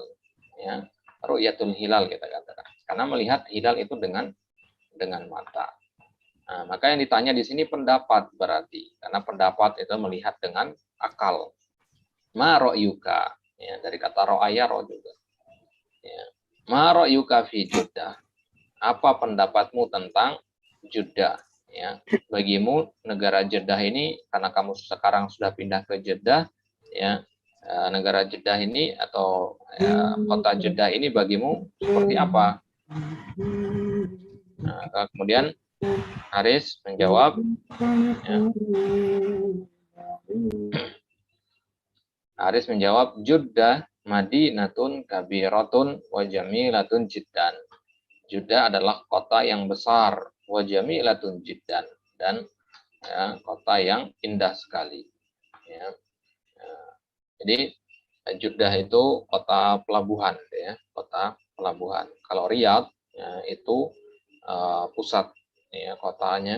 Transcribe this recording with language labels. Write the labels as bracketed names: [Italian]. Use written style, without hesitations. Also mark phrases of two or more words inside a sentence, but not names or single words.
[Indonesian] Ya, [Arabic] رؤية الهلال [Indonesian] kita katakan. Karena melihat hilal itu dengan mata. Nah, maka yang ditanya di sini pendapat berarti. Karena pendapat itu melihat dengan akal. [Arabic] ما رأيك. [Indonesian] Ya, dari kata ro'aya ro juga. Ya. [Arabic] ما رأيك في Jeddah. [Indonesian] Apa pendapatmu tentang Jeddah? Ya, bagimu negara Jeddah ini, karena kamu sekarang sudah pindah ke Jeddah, ya, negara Jeddah ini atau ya, kota Jeddah ini bagimu seperti apa? Nah, kemudian Haris menjawab, ya, Haris menjawab, Jeddah [Arabic] مدينة كبيرة وجميلة جدا. [Indonesian] Jeddah adalah kota yang besar, [Arabic] وجميلة جدا, [Indonesian] dan ya, kota yang indah sekali. Ya. Jadi Jeddah itu kota pelabuhan, ya, kota pelabuhan. Kalau Riyadh ya, itu pusat ya, kotanya.